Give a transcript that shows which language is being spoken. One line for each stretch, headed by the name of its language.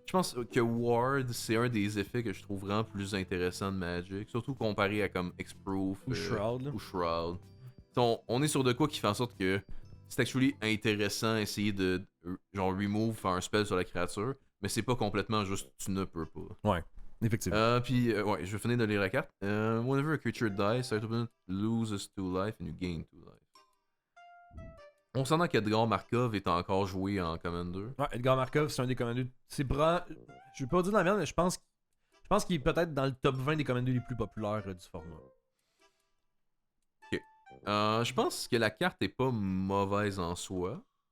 French: Je pense que Ward, c'est un des effets que je trouve vraiment plus intéressant de Magic, surtout comparé à comme X-Proof Ou Shroud. ou Shroud. On est sur de quoi qui fait en sorte que c'est actually intéressant essayer de genre remove, faire un spell sur la créature, mais c'est pas complètement juste tu ne peux pas. Ouais, effectivement. Puis, ouais, je vais finir de lire la carte.
English: Whenever a creature dies, start opponent loses 2 life and you gain 2 life.
French: On s'entend qu'Edgar Markov est encore joué en Commander. Ouais, Edgar Markov, c'est un des commandeurs. C'est bras. Je vais pas dire de la merde, mais je pense qu'il est peut-être dans le top 20 des commandeurs les plus populaires du format. Ok. Je pense que la carte est pas mauvaise en soi.